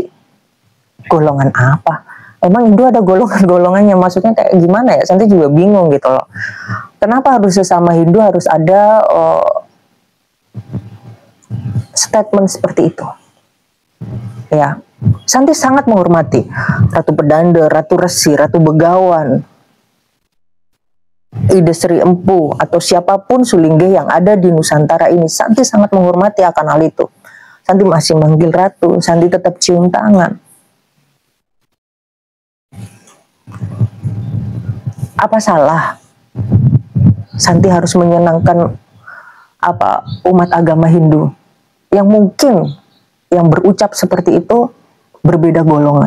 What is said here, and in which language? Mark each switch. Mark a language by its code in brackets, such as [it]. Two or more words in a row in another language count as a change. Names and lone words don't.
[id] Golongan apa? Emang Hindu ada golongan-golongannya, maksudnya kayak gimana ya? Santi juga bingung gitu loh. Kenapa harus sesama Hindu harus ada statement seperti itu? Ya, Santi sangat menghormati Ratu Pedanda, Ratu Resi, Ratu Begawan, Ida Sri Empu atau siapapun sulingge yang ada di Nusantara ini. Santi sangat menghormati akan hal itu. Santi masih manggil Ratu, Santi tetap cium tangan. Apa salah Santi harus menyenangkan umat agama Hindu yang mungkin yang berucap seperti itu berbeda golongan?